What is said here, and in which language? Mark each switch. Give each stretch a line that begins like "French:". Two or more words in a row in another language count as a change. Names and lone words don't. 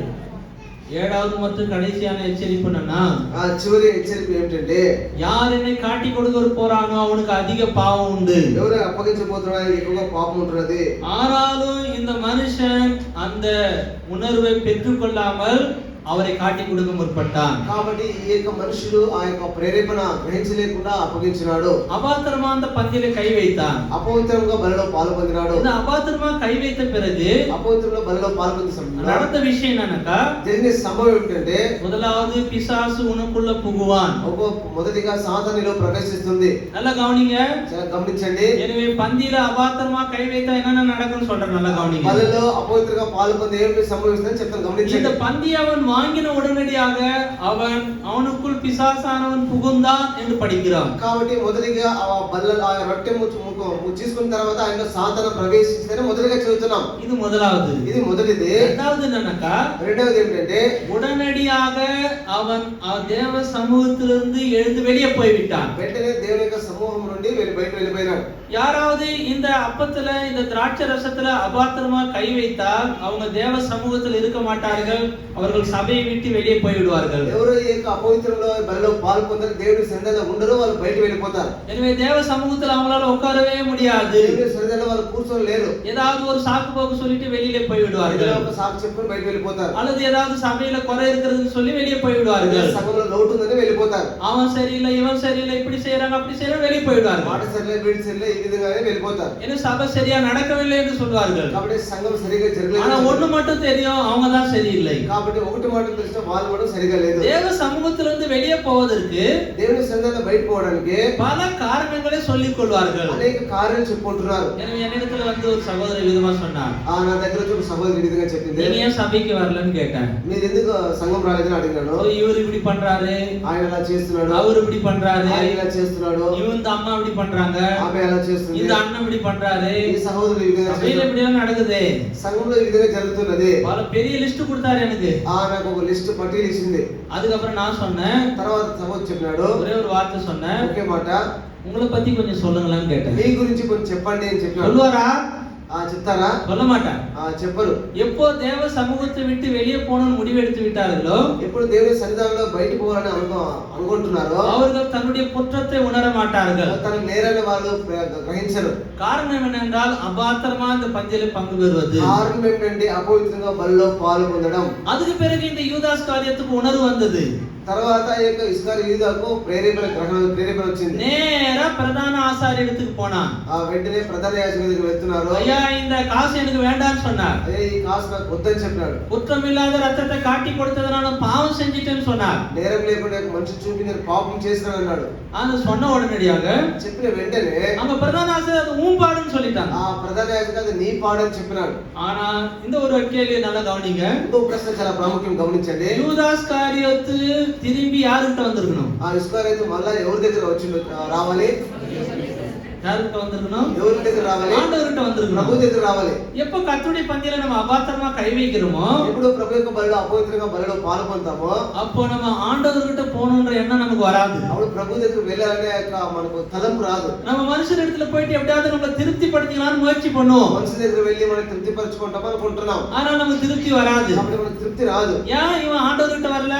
Tamil: ஏழாவது மற்றும் கடைசியான எச்சரிப்பு என்னன்னா,
Telugu: ఆ చివరి హెచ్చరిక ఏమిటంటే,
Tamil: யார் என்னை காட்டி கொடுக்க போறானோ அவனுக்கு அதிக பாவம் உண்டு.
Telugu: ఎవరు అప్పగించబోతున్నారో ఆయనకి ఎక్కువగా పాపం ఉంటున్నది.
Tamil: ஆனாலும் இந்த மனுஷன் அந்த உணர்வை பெற்றுக்கொள்ளாமல் அவரை காட்டி கொடுக்க முற்பட்டான்.
Telugu: కాబట్టి ఈ యొక్క మనుషుడు ఆ యొక్క ప్రేరేపణ గ్రహించలేకుండా అప్పగించినాడు.
Tamil: அபாத்திரமா அந்த பந்தியில கை வைத்தான்.
Telugu: అపవిత్రంగా బలిలో పాల్పొందినాడు.
Tamil: இந்த అபாத்திரமா కై வைத்த பிறகு
Telugu: అపవిత్రంగా బలిలో పాల్పొంది సమయంలో
Tamil: நடந்த விஷயம் என்னன்னாக்கா,
Telugu: జరిగిన సంభవం ఏమిటంటే,
Tamil: முதலாவது பிசாசு உனக்குள்ள புகுவான்.
Telugu: మొదటిగా సాతానులో ప్రవేశిస్తుంది.
Tamil: நல்லா கவனிங்க.
Telugu: చాలా గమనించండి.
Tamil: எனவே பந்தியில அபாத்திரமா கை வைத்தா என்னென்ன நடக்கும்னு சொல்றேன், நல்லா கவனிங்க.
Telugu: బలిలో అపవిత్రంగా పాల్పొంది ఏమిటి సంభవిస్తుందని చెప్తాను,
Tamil: இந்த
Telugu: గమనించండి.
Tamil: பந்தியை அவன் வாங்கின உடனடியாக அவனுக்குள் பிசாசானவன் புகுந்தான் என்று படிக்கிறோம்.
Telugu: కాబట్టి మొదటిగా ఆ బల్ల ఆ రొట్టె తీసుకున్న తర్వాత ఆయన సాతాను ప్రవేశించని మొదటిగా చదువుతున్నాం.
Tamil: இது முதலாவது.
Telugu: ఇది మొదటిది.
Tamil: இரண்டாவது என்னன்னாக்கா,
Telugu: రెండవది ఏమిటంటే,
Tamil: உடனடியாக அவன் தேவ சமூகத்திலிருந்து எழுந்து வெளியே போய்விட்டான்.
Telugu: వెంటనే దేవుని యొక్క సమూహం నుండి బయట వెళ్ళిపోయినాడు.
Tamil: யாராவது இந்த அப்பத்துல இந்த திராட்சை ரசத்துல அபாத்திரமா கை வைத்தால் அவங்க தேவ சமூகத்தில் இருக்க மாட்டார்கள், அவர்கள் சபையை விட்டு வெளியே போய்விடுவார்கள்.
Telugu: ఎవరు ఈ యొక్క అపవిత్రంలో బలిలో పాల్పొందరు, దేవుడి సన్నిధిలో ఉండరు, వాళ్ళు బయట వెళ్ళిపోతారు.
Tamil: எனவே தேவ சமூகத்தில் அவங்களால உட்காரவே முடியாது.
Telugu: దేవుడి సన్నిధిలో వాళ్ళు కూర్చొని లేరు.
Tamil: ஏதாவது ஒரு சாக்கு போக்கு சொல்லிட்டு வெளியில போய்விடுவார்கள்.
Telugu: ఏదో ఒక సాకు చెప్పుకొని బయట వెళ్ళిపోతారు.
Tamil: அல்லது ஏதாவது சபையில குறை இருக்கிறதுன்னு சொல்லி வெளியே போய்விடுவார்கள்.
Telugu: సంఘంలో లోటు ఉందని వెళ్ళిపోతారు.
Tamil: அவன் சரியில்லை, இவன் சரியில்லை, இப்படி செய்யறாங்க, அப்படி செய்யறாங்க, வெளியே போய்விடுவார்கள்.
Telugu: మాట సరిలే, వీడి సరిలే, ఈ విధంగానే వెళ్ళిపోతారు.
Tamil: ஏன்னா சபை சரியா நடக்கவில்லை என்று சொல்வார்கள்.
Telugu: కాబట్టి సంఘం సరిగా
Tamil: ஆனா
Telugu: జరగలేదు.
Tamil: ஒண்ணு மட்டும் தெரியும், அவங்க தான் சரியில்லை.
Telugu: కాబట్టి ఒకటి మాట తెలిసిన వాళ్ళు కూడా సరిగా లేదు.
Tamil: தேவ சமூகத்திலிருந்து வெளியே போவதற்கு
Telugu: దేవుని సన్నిధిలో బయట పోవడానికి
Tamil: பல காரணங்களை சொல்லிக் கொள்வார்கள்.
Telugu: అనేక కార్యాలు చెప్పుకుంటున్నారు.
Tamil: எனவே என்னிடத்துல வந்து ஒரு சகோதரி விதமா சொன்னார்,
Telugu: నా దగ్గర ఒక సహోదరి ఈ విధంగా చెప్పింది,
Tamil: நீங்க ஏன் சபைக்கு வரலன்னு கேட்டேன்.
Telugu: మీరు ఎందుకు సంఘం రాలేదని అడిగినాను.
Tamil: இவர் இப்படி பண்றாரு,
Telugu: ఆయన ఇలా చేస్తున్నాడు,
Tamil: அவர் இப்படி பண்றாரு,
Telugu: ఆయన ఇలా చేస్తున్నాడు,
Tamil: இந்த அம்மா இப்படி பண்றாங்க,
Telugu: ఆమె ఎలా చేస్తుంది,
Tamil: இந்த அண்ணன் இப்படி பண்றாரு,
Telugu: ఈ సహోదరుడు ఈ విధంగా
Tamil: சபையில
Telugu: చేస్తున్నాడు,
Tamil: இப்படி எல்லாம் நடக்குது.
Telugu: సంఘంలో ఈ విధంగా జరుగుతున్నది.
Tamil: பல பெரிய லிஸ்ட் கொடுத்தாரு எனக்கு.
Telugu: నాకు ఒక లిస్ట్ పట్టీలు ఇచ్చింది.
Tamil: அதுக்கப்புறம் நான் சொன்னேன்,
Telugu: తర్వాత సహోదరు చెప్పినాడు,
Tamil: ஒரே ஒரு வார்த்தை சொன்னேன்,
Telugu: ఒకే మాట,
Tamil: உங்களை பத்தி கொஞ்சம் சொல்லுங்களான்னு கேட்டேன்.
Telugu: మీ గురించి కొంచెం చెప్పండి అని చెప్పినాడు.
Tamil: சொல்லுவாரா?
Telugu: చెప్తారా?
Tamil: சொல்ல மாட்டார்.
Telugu: చెప్పరు.
Tamil: எப்போ தேவ சமூகத்தை விட்டு வெளியே போகணும்னு முடிவெடுத்து விட்டார்களோ,
Telugu: ఎప్పుడు దేవుని సన్నిధానంలో బయట పోవాలని అనుకుంటున్నారో
Tamil: அவர்கள் தன்னுடைய குற்றத்தை உணர மாட்டார்கள்.
Telugu: తన నేరాన్ని వాళ్ళు గ్రహించరు.
Tamil: காரணம் என்னென்றால் அபாத்திரமா இந்த பந்தியில பங்கு பெறுவது.
Telugu: కారణం ఏంటంటే అపవిత్రంగా బలిలో పాలు పొందడం.
Tamil: அதுக்கு பிறகு இந்த யூதாஸ் காரியத்துக்கு உணர்வு வந்தது.
Telugu: తర్వాత ఈ యొక్క ఇస్కరియోతు యూదాకు ప్రేరేపణ వచ్చింది.
Tamil: நேரா பிரதான ஆசாரியத்துக்கு போனான்.
Telugu: వెంటనే ప్రధాన యాజకుడి దగ్గరికి వెళ్తున్నారు.
Tamil: ஐயா, இந்த காசு எனக்கு வேண்டாம்னு சொன்னார்.
Telugu: అదే ఈ కాసు నాకు వద్దని చెప్పినాడు.
Tamil: குற்றமில்லாத ரத்தத்தை காட்டி கொடுத்ததனால பாவம் செஞ்சிட்டேன்னு சொன்னார்.
Telugu: నేరం లేకుండా మనిషి చూపి నేను పాపం చేసినాను అన్నాడు.
Tamil: அது சொன்ன உடனடியாக
Telugu: చెప్పిన వెంటనే
Tamil: அங்க பிரதான ஆசாரியர் அது ஊம்பாடுன்னு சொல்லிட்டாங்க.
Telugu: ఆ ప్రధాన యాజకుడు అది నీ పాడని చెప్పినాడు.
Tamil: ஆனா இந்த ஒரு கேள்வி நல்லா கவனிங்க.
Telugu: ఇంకో ప్రశ్న చాలా ప్రాముఖ్యం, గమనించండి.
Tamil: யூதாஸ் காரியத்து திரும்பி யாருக்கிட்ட வந்திருக்கணும்?
Telugu: ఆ ఇస్కరియోతు మళ్ళా ఎవరి దగ్గర వచ్చి రావాలి?
Tamil: யாருக்கிட்ட வந்திருக்கணும்?
Telugu: ఎవరి దగ్గర రావాలి?
Tamil: ஆண்டவர்கிட்ட வந்திருக்கணும்.
Telugu: ప్రభు దగ్గర రావాలి.
Tamil: எப்ப கர்த்தருடைய பந்தியில நம்ம அபாத்திரமா கை வைக்கிறோமோ,
Telugu: ఎప్పుడు ప్రభు యొక్క బలిలో అపవిత్రంగా బలిలో పాలు పొందుతామో
Tamil: அப்போ நம்ம ఆண்டவர்கிட்ட போகணுன்ற எண்ணம் நமக்கு வராது.
Telugu: అప్పుడు ప్రభు దగ్గర వెళ్ళాలనే యొక్క మనకు తలంపు రాదు.
Tamil: நம்ம மனுஷன் இடத்துல போயிட்டு எப்படியாவது நம்மளை திருப்திப்படுத்திக்கலாம்னு முயற்சி பண்ணுவோம்.
Telugu: మనిషి దగ్గర వెళ్ళి మనం తృప్తిపరచుకుంటాం అనుకుంటున్నాం.
Tamil: ஆனா நமக்கு திருப்தி வராது.
Telugu: అప్పుడు మనకు తృప్తి రాదు.
Tamil: ஏன் இவன் ஆண்டவர்கிட்ட வரல?